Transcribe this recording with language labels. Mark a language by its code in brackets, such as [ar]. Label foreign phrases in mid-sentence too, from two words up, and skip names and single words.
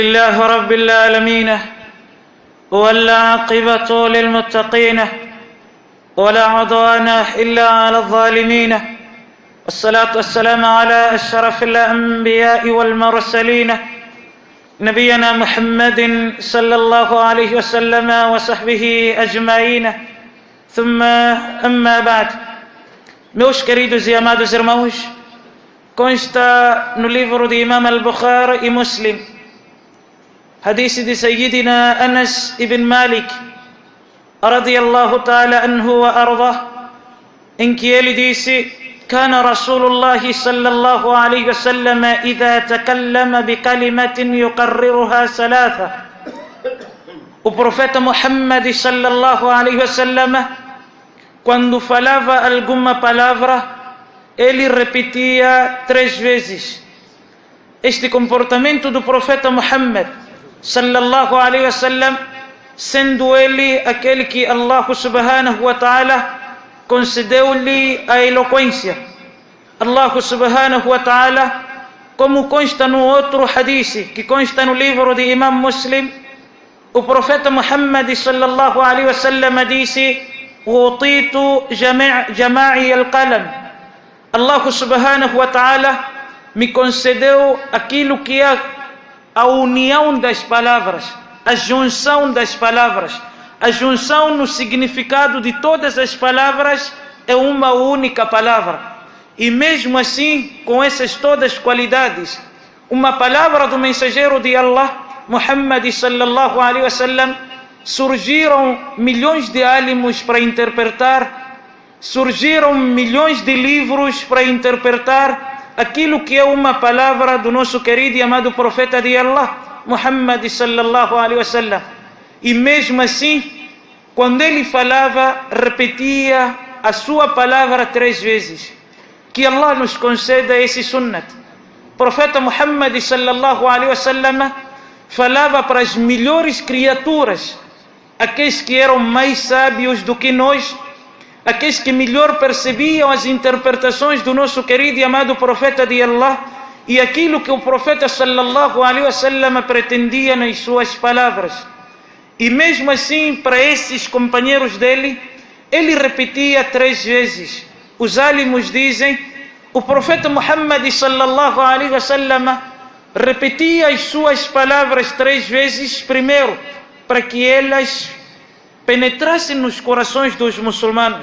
[ar] لله رب العالمين والعاقبة للمتقين ولا عدوان إلا على الظالمين والصلاة والسلام على أشرف الأنبياء والمرسلين نبينا محمد صلى الله عليه وسلم وصحبه أجمعين ثم أما بعد. [pt] Meus queridos e amados irmãos, consta no livro de Imam al-Bukhari e Muslim, hadith de Sayyidina Anas ibn Malik [ar] رضي الله تعالى عنه وأرضاه, [pt] em que ele disse: [ar] كان رسول الله صلى الله عليه وسلم إذا تكلم بكلمة يقررها ثلاثة. [pt] O profeta Muhammad [ar] صلى الله عليه وسلم, [pt] quando falava alguma palavra, ele repetia 3 vezes. Este comportamento do profeta Muhammad [ar] صلى الله عليه وسلم, [pt] sendo ele aquele que Allah [ar] سبحانه وتعالى [pt] concedeu-lhe a eloquência. [ar] الله سبحانه وتعالى, [pt] como consta no outro hadith, que consta no livro de Imam Muslim, o profeta Muhammad [ar] صلى الله عليه وسلم [pt] disse: [ar] "أوتيت جماع القلم." [pt] Allah [ar] سبحانه وتعالى [pt] me concedeu aquilo que é a união das palavras, a junção das palavras. A junção no significado de todas as palavras é uma única palavra. E mesmo assim, com essas todas qualidades, uma palavra do mensageiro de Allah, Muhammad [ar] صلى الله عليه وسلم, [pt] surgiram milhões de álimos para interpretar, surgiram milhões de livros para interpretar aquilo que é uma palavra do nosso querido e amado profeta de Allah, Muhammad [ar] صلى الله عليه وسلم. [pt] E mesmo assim, quando ele falava, repetia a sua palavra 3 vezes. Que Allah nos conceda esse sunnat. O profeta Muhammad [ar] صلى الله عليه وسلم [pt] falava para as melhores criaturas, aqueles que eram mais sábios do que nós, aqueles que melhor percebiam as interpretações do nosso querido e amado profeta de Allah e aquilo que o profeta [ar] صلى الله عليه وسلم [pt] pretendia nas suas palavras. E mesmo assim, para esses companheiros dele, ele repetia 3 vezes. Os álимos dizem: o profeta Muhammad [ar] صلى الله عليه وسلم [pt] repetia as suas palavras 3 vezes, primeiro, para que elas penetrassem nos corações dos muçulmanos.